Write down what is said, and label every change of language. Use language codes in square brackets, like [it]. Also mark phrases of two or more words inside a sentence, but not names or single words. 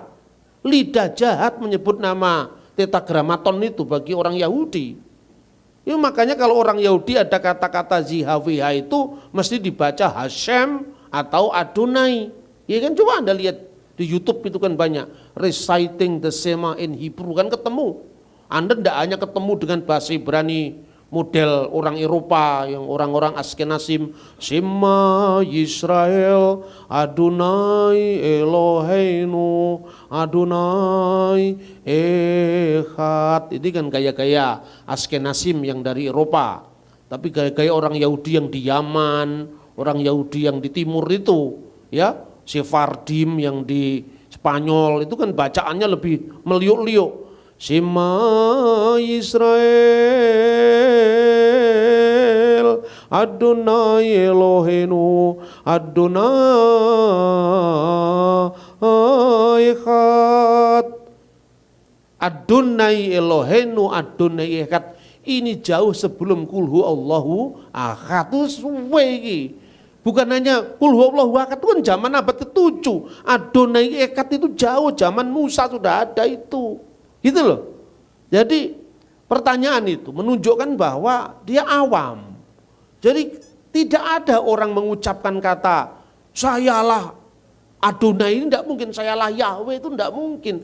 [id] Lidah jahat menyebut nama Tetragrammaton itu bagi orang Yahudi. Ya, makanya kalau orang Yahudi ada kata-kata ZHWH itu mesti dibaca Hashem atau Adonai. Ya kan, coba Anda lihat di YouTube itu kan banyak [en] reciting the Shema in Hebrew, [id] kan ketemu. Anda tidak hanya ketemu dengan bahasa Ibrani model orang Eropa yang orang-orang Askenazim, [he] שמע ישראל אדני אלהינו אדני אחד. [id] Itu kan gaya-gaya Askenazim yang dari Eropa. Tapi gaya-gaya orang Yahudi yang di Yaman, orang Yahudi yang di timur itu, ya, Sephardim yang di Spanyol itu kan bacaannya lebih meliuk-liuk. [he] שמע ישראל אדני אלהינו אדני אחד. אדני אלהינו אדני אחד [id] ini jauh sebelum [ar] قل هو الله أحد. [jv] Itu suwe iki. [id] Bukan hanya [ar] قل هو الله أحد, [id] itu kan zaman abad ke-7. [he] אדני אחד [id] itu jauh, zaman Musa sudah ada itu. Gitu loh. Jadi pertanyaan itu menunjukkan bahwa dia awam. Jadi tidak ada orang mengucapkan kata sayalah Adonai, ini tidak mungkin, sayalah Yahweh, itu tidak mungkin.